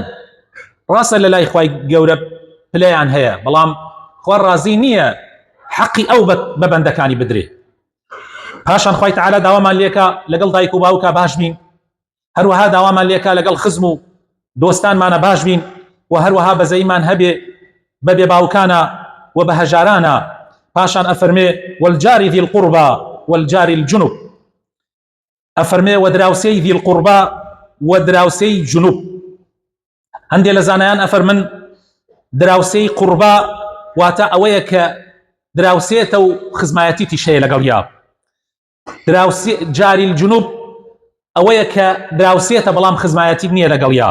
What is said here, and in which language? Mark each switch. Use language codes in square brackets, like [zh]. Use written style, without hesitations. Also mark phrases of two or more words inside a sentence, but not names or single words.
[ckb] ڕاستە لە لای خوای گەورە پلەیان هەیە، بەڵام خوا ڕازی نییە حەقی ئەو بە بەندەکانی بدرێ. پاشان خوای تعالی داوامان لێکە لەگەڵ دایک و باوکە باش بین، هەروەها داوامان لێکە لەگەڵ خزم و دۆستانمانە باش بین، و هەروەها بەزەیمان هەبێ بە بێ باوکانە و بە هەژارانە. پاشان ئەفەرمێ [ar] والجار ذی القربى والجار الجنب، [ckb] ئەفەرمێ وەدراوسەی [ar] ذی القربى [ckb] وەدراوسەی جنوب. هەندێک لە زانایان ئەفەرمن دراوسەی قوربا واتە ئەوەیە کە دراوسێتە و خزمایەتی تیشەیە لەگەڵ یا. جاری الجنوب ئەوەیە کە دراوسێتە بەڵام خزمایەتی نییە لەگەڵ یا.